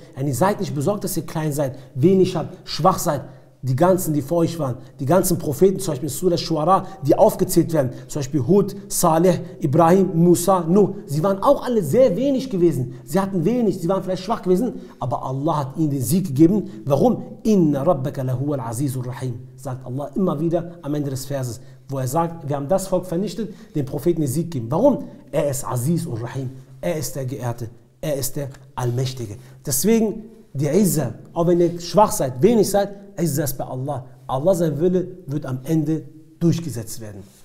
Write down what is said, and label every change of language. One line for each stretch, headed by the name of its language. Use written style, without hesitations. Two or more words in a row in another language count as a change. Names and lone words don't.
German: Ihr seid nicht besorgt, dass ihr klein seid, wenig habt, schwach seid. Die ganzen, die vor euch waren, die ganzen Propheten, zum Beispiel Surah Shuara, die aufgezählt werden, zum Beispiel Hud, Saleh, Ibrahim, Musa, Nuh, sie waren auch alle sehr wenig gewesen. Sie hatten wenig, sie waren vielleicht schwach gewesen, aber Allah hat ihnen den Sieg gegeben. Warum?
Arabic: إن ربك لهو العزيز الرحيم,
German: sagt Allah immer wieder am Ende des Verses, wo er sagt, wir haben das Volk vernichtet, dem Propheten den Sieg gegeben. Warum? Er ist Aziz und Rahim, er ist der Geehrte, er ist der Allmächtige. Deswegen die Izzah, auch wenn ihr schwach seid, wenig seid, Izzah ist bei Allah. Allah, sein Wille wird am Ende durchgesetzt werden.